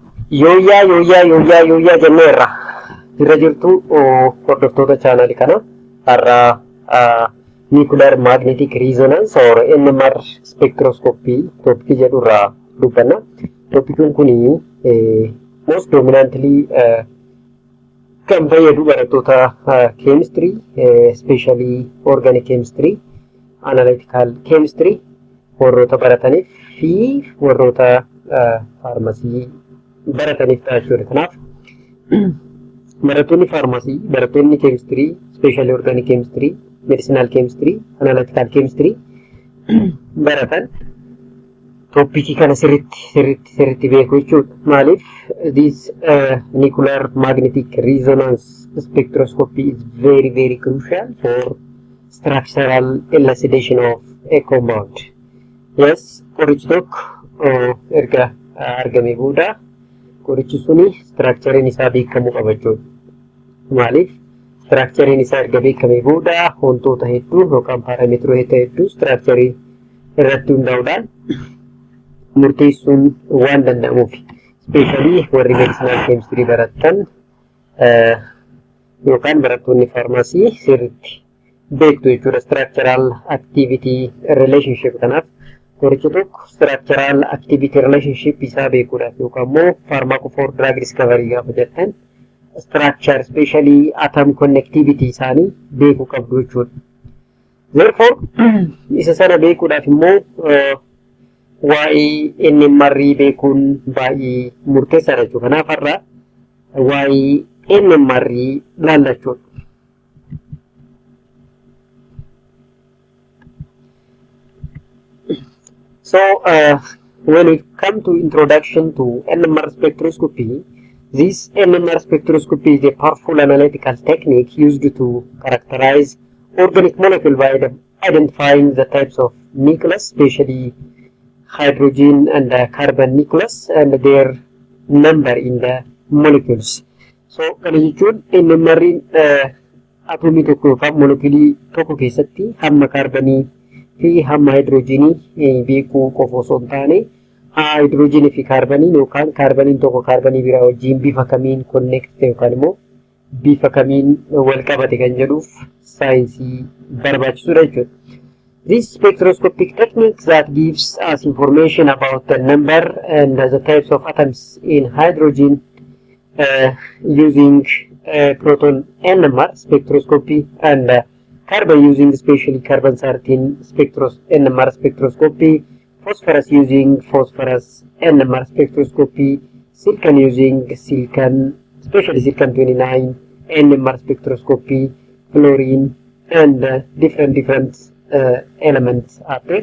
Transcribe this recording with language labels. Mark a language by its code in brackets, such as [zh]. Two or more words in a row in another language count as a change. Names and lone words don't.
[om] Yooyyaa jenneerra. Irra jirtu hordoftoota chaanalii kana har'a [en] nuclear magnetic resonance or NMR spectroscopy topic [om] jedhurraa dubbanna. Topikiin kuni [en] most dominantly [om] kan fayyadu barattoota [en] chemistry, especially organic chemistry, analytical chemistry [om] warroota barataniif fi warroota pharmacy barataniif jechuudha. Kanaaf barattoonni pharmacy, barattoonni [en] chemistry, especially organic chemistry, medicinal chemistry, analytical chemistry [om] baratan topiikii kana sirriitti beeku jechuudha. [en] Maaliif this nuclear magnetic resonance spectroscopy is very crucial for structural elucidation of a compound. Yes, [om] qorichi tokko erga argamee booda qorichi suni structurein isaa beekamuu qaba jechuudha. Maaliif structurein isaa erga beekamee booda wantoota hedduu yookaan paarameetiroota hedduu structure irratti hundaa'uudhaan murteessuun waan danda'amuuf, especially warri medicinal chemistry baratan yookaan barattoonni pharmacy sirriitti beektu jechuudha [en] structural activity relationship. [om] Kanaaf qorichi tokko [en] structural activity relationship [om] isaa beekuudhaaf yookaan immoo [en] pharmacophore drug discovery [om] gaafa jettan [en] structure especially atom connectivity [om] isaanii beekuu qabdu jechuudha. Therefore isa sana beekuudhaaf immoo waa'ee NMR beekuun baay'ee murteessaadha jechuudha. Kanaaf har'a waa'ee NMR laallachuudha. [en] So when we come to introduction to NMR spectroscopy, this NMR spectroscopy is a powerful analytical technique used to characterize organic molecule by identifying the types of nucleus, especially hydrogen and carbon nucleus, and their number in the molecules. [om] So kana jechuun NMR atomii tokko yookaan molekulii tokko keessatti hamma kaarbanii fi hamma hydrogenii beekuu qofa osoo hin taane hydrogenii fi kaarbanii yookaan kaarbaniin tokko kaarbanii biraa wajjin bifa kamiin connect yookaan immoo bifa kamiin wal qabate kan jedhuuf saayinsii barbaachisudha jechuudha. [en] This spectroscopic technique that gives us information about the number and the types of atoms in hydrogen using proton NMR spectroscopy and carbon using especially carbon-13 NMR spectroscopy, phosphorus using phosphorus NMR spectroscopy, silicon using silicon, especially silicon-29 NMR spectroscopy, fluorine, and different elements are there.